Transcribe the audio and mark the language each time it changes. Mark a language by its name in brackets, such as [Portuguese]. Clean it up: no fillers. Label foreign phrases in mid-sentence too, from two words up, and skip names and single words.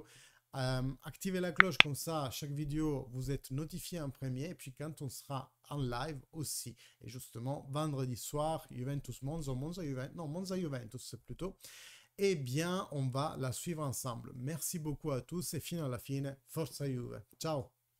[French] Activez la cloche, comme ça, à chaque vidéo, vous êtes notifié en premier. Et puis quand on sera en live aussi. Et justement, vendredi soir, Juventus Monza, Monza Juventus plutôt. Eh bien, on va la suivre ensemble. Merci beaucoup à tous et [Italian] fino alla fine, Forza Juve. Ciao!